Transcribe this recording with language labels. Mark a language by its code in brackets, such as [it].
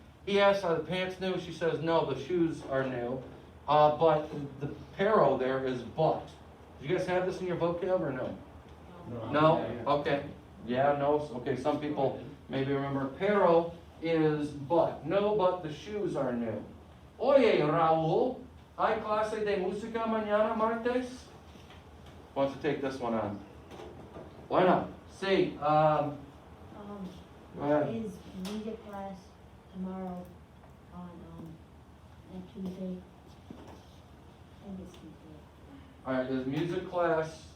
[en] He asked, are the pants new? She says, no, the shoes are new. But the pero there is but. Do you guys have this in your vocab or no? No? Okay. Yeah, no, okay, some people maybe remember. Pero is but. No, but the shoes are new. [es] Oye, Raúl, ¿hay clase de música mañana martes? [en] Who wants to take this one on? Why not? Sí, go ahead. Is music class tomorrow on, next Tuesday? I think it's Tuesday. All right, there's music class.